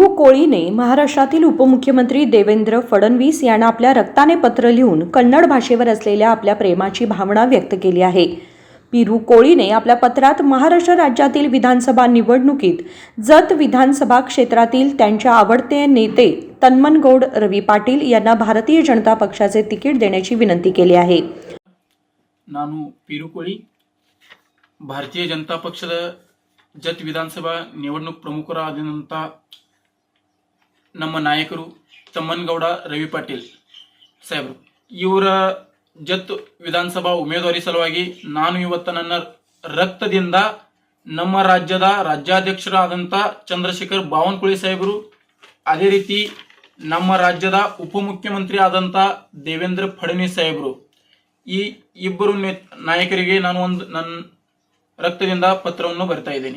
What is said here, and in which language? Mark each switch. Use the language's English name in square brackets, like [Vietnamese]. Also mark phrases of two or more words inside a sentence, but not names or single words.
[Marathi] कोळीने महाराष्ट्रातील उपमुख्यमंत्री देवेंद्र फडणवीस यांना आपल्या रक्ताने पत्र लिहून कन्नड भाषेवर असलेल्या आपल्या प्रेमाची भावना व्यक्त केली आहे। पिरू कोळीने आपल्या पत्रात महाराष्ट्र राज्यातील विधानसभा निवडणुकीत जत विधानसभा क्षेत्रातील त्यांच्या आवडते नेते तन्मनगौड रवी पाटील यांना भारतीय जनता पक्षाचे तिकीट देण्याची विनंती केली आहे। [Kannada] ನಾನು ಪಿರು ಕೋಳಿ ಭಾರತೀಯ ಜನತಾ ಪಕ್ಷದ ಜತ್ ವಿಧಾನಸಭಾ ನಿವಡಣೂಕ್ ಪ್ರಮುಖರಾದಂಥ ನಮ್ಮ ನಾಯಕರು ತಮ್ಮನಗೌಡ ರವಿ ಪಾಟೀಲ್ ಸಾಹೇಬರು ಇವರ ಜತ್ ವಿಧಾನಸಭಾ ಉಮೇದುವಾರಿ ಸಲುವಾಗಿ ನಾನು ಇವತ್ತು ನನ್ನ ರಕ್ತದಿಂದ ನಮ್ಮ ರಾಜ್ಯದ ರಾಜ್ಯಾಧ್ಯಕ್ಷರಾದಂಥ ಚಂದ್ರಶೇಖರ್ ಬಾವನಕುಳಿ ಸಾಹೇಬರು, ಅದೇ ರೀತಿ ನಮ್ಮ ರಾಜ್ಯದ ಉಪಮುಖ್ಯಮಂತ್ರಿ ಆದಂಥ ದೇವೇಂದ್ರ ಫಡ್ನವೀಸ್ ಸಾಹೇಬರು, ಈ ಇಬ್ಬರು ನಾಯಕರಿಗೆ ನಾನು ನನ್ನ ರಕ್ತದಿಂದ ಪತ್ರವನ್ನು ಬರಿತಾ ಇದ್ದೇನೆ।